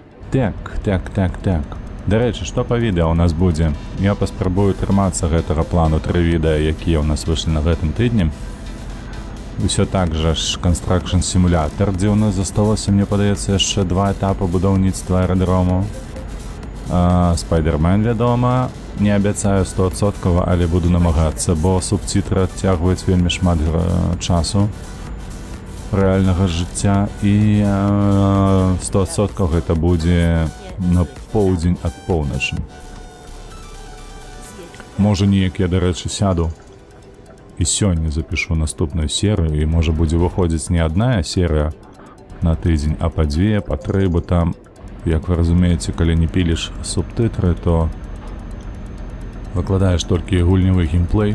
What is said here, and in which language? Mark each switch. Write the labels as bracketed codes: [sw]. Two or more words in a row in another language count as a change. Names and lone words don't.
[be] Так. До рэчы, што па відэа ў нас будзе? Я паспрабую трымацца гэтага плану 3 відэа, якія ў нас выйшлі на гэтым тыдні. Усё так жа ж Construction Simulator, дзе ў нас засталося, мне падаецца, яшчэ 2 этапы будаўніцтва аэрадрому. Spider-Man, вядома, не абяцаю 100%, але буду намагацца, бо субцітры адцягваюць вельмі шмат часу рэальнага жыцця, і 100% гэта будзе на поўдзень ад поўначы. Можа, неяк я, дарэчы, сяду і сёння запишу наступную серыю, і можа будзе выходзіць не адна серыя на тыдзень, а па 2, па 3, бо там, як вы разумееце, калі не піліш субтытры, то выкладаеш толькі гульнявы геймплей.